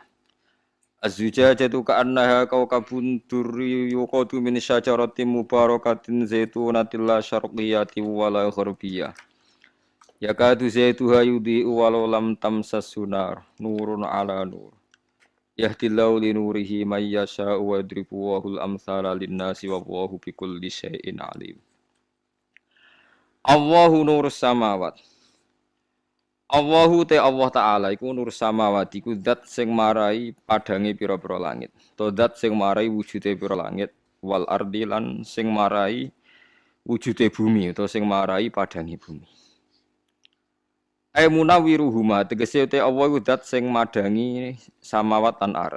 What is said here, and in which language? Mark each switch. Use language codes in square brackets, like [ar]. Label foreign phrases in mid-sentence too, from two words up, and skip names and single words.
[ar] الزجاجة كأنها كوكب دري يوقد من شجرة مباركة زيتونة لا شرقية ولا غربية. يكاد زيتها يضيء ولو لم تمسسه نار. نور على نور يهدي الله لنوره من يشاء ويضرب الله الأمثال للناس والله بكل شيء عليم. الله نور السماوات. [jv] Allahu te Allah Ta'ala iku [ar] نور السماوات [jv] iku zat sing marai padange pira-pira langit. To zat sing marai wujude pira langit [ar] والأرض [jv] lan sing marai wujude bumi utawa sing marai padange bumi. [ar] أي منورهما [jv] tegese te Allah iku zat sing madangi samawat lan ard.